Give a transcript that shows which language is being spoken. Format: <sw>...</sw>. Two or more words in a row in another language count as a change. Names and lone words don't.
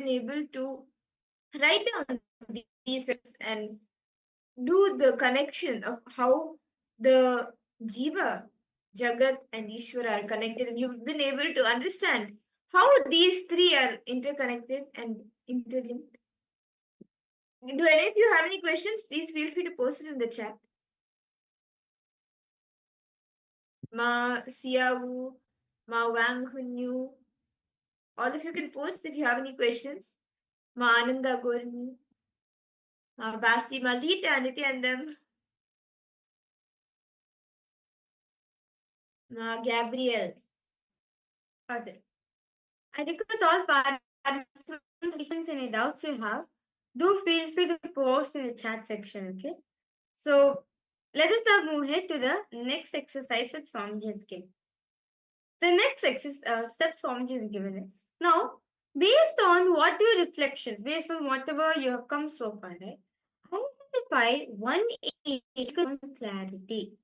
<en>been able to write down these steps and do the connection of how the Jiva, Jagat, and Ishvara are connected, and you've been able to understand how these three are interconnected and interlinked. Do any of you have any questions? Please feel free to post it in the chat. Ma Siawu, Ma Wang Hunyu. All of you can post if you have any questions. Ma Ananda Gorni, Ma Basti, Ma Lita, Nithyanandam, Ma Gabriel. Other. I request all participants, any doubts you have, do feel free to post in the chat section, okay? So let us now move ahead to the next exercise which Swamiji has given. The next step Swamiji has given is, now, based on what your reflections, based on whatever you have come so far, right, identify one clarity.</en>